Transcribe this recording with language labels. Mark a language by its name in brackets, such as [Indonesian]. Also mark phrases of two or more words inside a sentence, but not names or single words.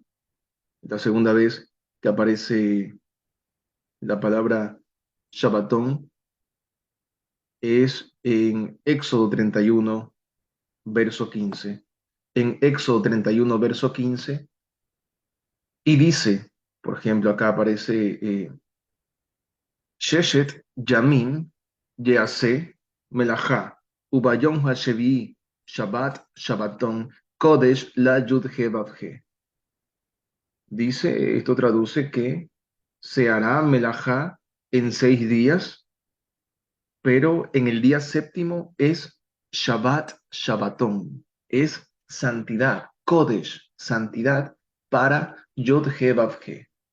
[Spanish] La segunda vez que aparece la palabra Shabbatón es en Éxodo 31 verso 15. En Éxodo 31 verso 15, y dice, por ejemplo, acá aparece [Hebrew] ששת ימים יעשה מלאכה וביום השביעי שבת שבתון קדש ל יוד הא ואו הא. [Spanish] Dice, esto traduce que se hará melajá en 6 días, pero en el día séptimo es [Hebrew] שבת שבתון, [Spanish] es santidad, Kodesh, santidad para Yod He Vav He.